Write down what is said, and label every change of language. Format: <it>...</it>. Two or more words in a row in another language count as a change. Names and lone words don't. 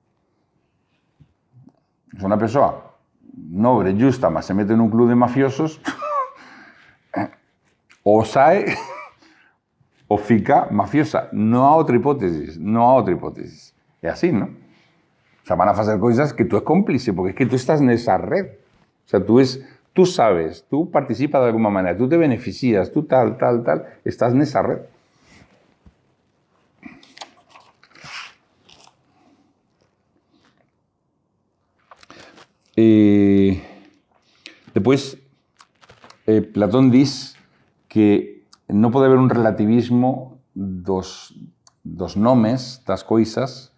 <gl>Se unha persoa nobre, justa, mas se mete nun club de mafiosos, o sae o fica mafiosa. Non há outra hipótesis, non há outra hipótesis. É así, non? O sea, van a facer coisas que tú es cómplice,</gl> <es>porque es que tú</es> <gl>estás nesa red.</gl> <es>O sea, tú sabes, tú participas de alguna manera, tú te beneficias, tú tal,</es> <gl>estás nesa red. Despois, Platón diz que non pode haber un relativismo dos nomes, das coisas.</gl>